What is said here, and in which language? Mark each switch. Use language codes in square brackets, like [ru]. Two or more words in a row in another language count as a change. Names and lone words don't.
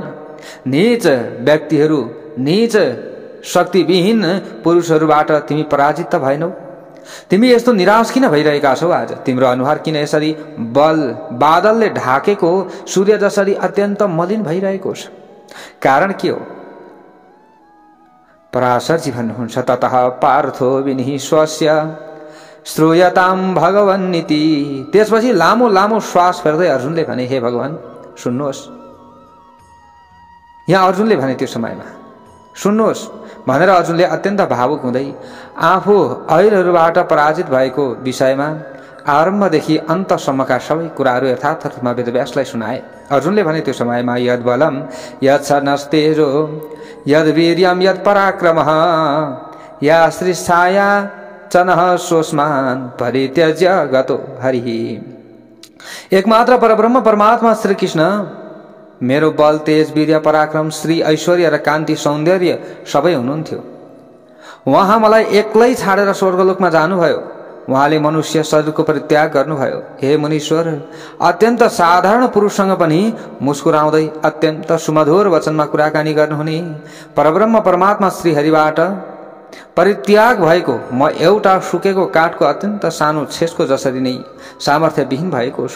[ne] नीच व्यक्तिहरू, नीच शक्तिविहीन पुरुषहरूबाट तिमी पराजित त भएनौ? तिमी यस्तो निराश किन भइरहेका छौ आज? तिम्रो अनुहार किन यसरी बादलले ढाकेको सूर्य जसरी अत्यन्त मलिन भइरहेको छ? कारण के हो? पराशरजी भन्नुहुन्छ, [sa] ततः पार्थो विनिहि स्वस्य श्रूयताम भगवन्नीति। [ne] त्यसपछि लामो लामो श्वास फेर्दै अर्जुनले भने, हे भगवान सुन्नुहोस्। यहाँ अर्जुनले भने त्यो समयमा सुन्नुहोस् भनेर अर्जुनले अत्यन्त भावुक हुँदै आफू ऐरहरूबाट पराजित भएको विषयमा आरम्भदेखि अन्तसम्मका सबै कुराहरू यथार्थ रूपमा वेदव्यासलाई सुनाए। अर्जुनले भने त्यो समयमा, [sa] यद बलम यद सनस्तेजो यद वीर्यम यद पराक्रमः या श्रीछाया चनः सोस्मान परित्यज्य गतो हरिः। [ne] एकमात्र परब्रह्म परमात्मा श्री कृष्ण मेरो बल, तेज, वीर्य, पराक्रम, श्री, ऐश्वर्य र कान्ति, सौन्दर्य सबै हुनुहुन्थ्यो। उहाँ मलाई एक्लै छाडेर स्वर्गलोकमा जानुभयो। उहाँले मनुष्य शरीरको परित्याग गर्नुभयो। हे मुनीश्वर, अत्यन्त साधारण पुरुषसँग पनि मुस्कुराउँदै अत्यन्त सुमधुर वचनमा कुराकानी गर्नुहुने परब्रह्म परमात्मा श्री हरिबाट परित्याग भएको म एउटा सुकेको काठको अत्यन्त सानो छेसको जसरी नै सामर्थ्य विहीन भएको छु।